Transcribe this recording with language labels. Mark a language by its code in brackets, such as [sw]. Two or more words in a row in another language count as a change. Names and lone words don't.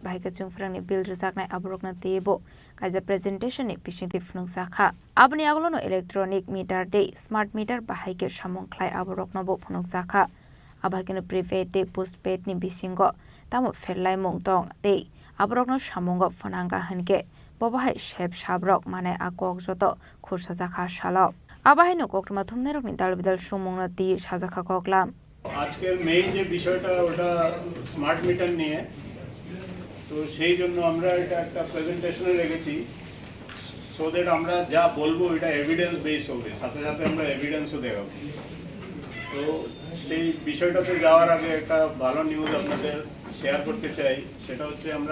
[trp] baika chung frang ni bill rizak nai abrok na tebo kaja presentation ni pising te funung sakha abni agolo no [en] electronic meter [trp] te [en] smart meter [trp] bahaike samong khlai abrok na bo funung sakha aba haikeno prepaid te postpaid ni bisingo tamo ferlai mong tong te abrok no samongo fonanga hanke boba hai shep sabrok mane akok joto khursa jakha salo aba haino koktuma thumne rok ni dalbidal sumong na ti sajakha koklam [bn] আজকের মেইন যে বিষয়টা ওটা [en] smart meter [bn] নিয়ে তো সেই জন্য আমরা এটা একটা প্রেজেন্টেশনে রেখেছি [en] so that [bn] আমরা যা বলবো এটা [en] evidence base [bn] হবে সাথে সাথে আমরা এভিডেন্সও দেখাবো তো সেই বিষয়টাতে যাওয়ার আগে একটা ভালো নিউজ আপনাদের শেয়ার করতে চাই সেটা হচ্ছে আমরা